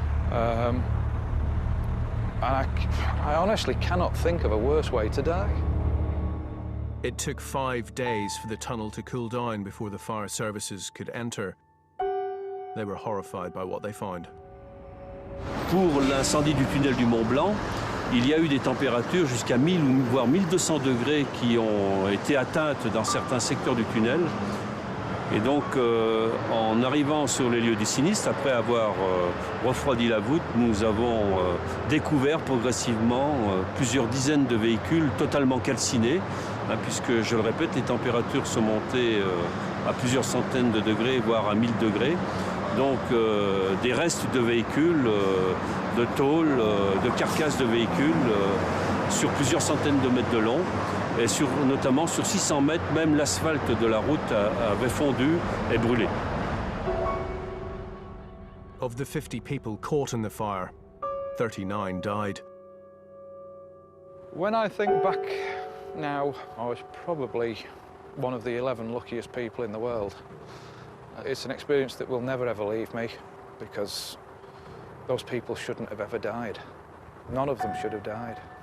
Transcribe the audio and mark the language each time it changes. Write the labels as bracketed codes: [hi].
[en] And I honestly cannot think of a worse way to die. It took 5 days for the tunnel to cool down before the fire services could enter. They were horrified by what they found. [fr] Pour l'incendie du tunnel du Mont Blanc, il y a eu des températures jusqu'à 1000 ou voire 1200 degrés qui ont été atteintes dans certains secteurs du tunnel. Et donc, en arrivant sur les lieux du sinistre, après avoir refroidi la voûte, nous avons découvert progressivement plusieurs dizaines de véhicules totalement calcinés, puisque, je le répète, les températures sont montées à plusieurs centaines de degrés, voire à 1000 degrés. Donc, des restes de véhicules, de tôles, de carcasses de véhicules sur plusieurs centaines de mètres de long. Et notamment sur 600 mètres, même l'asphalte de la route avait fondu et brûlé. [en] Of the 50 people caught in the fire, 39 died. When I think back now, I was probably one of the 11 luckiest people in the world. It's an experience that will never ever leave me, because those people shouldn't have ever died. None of them should have died.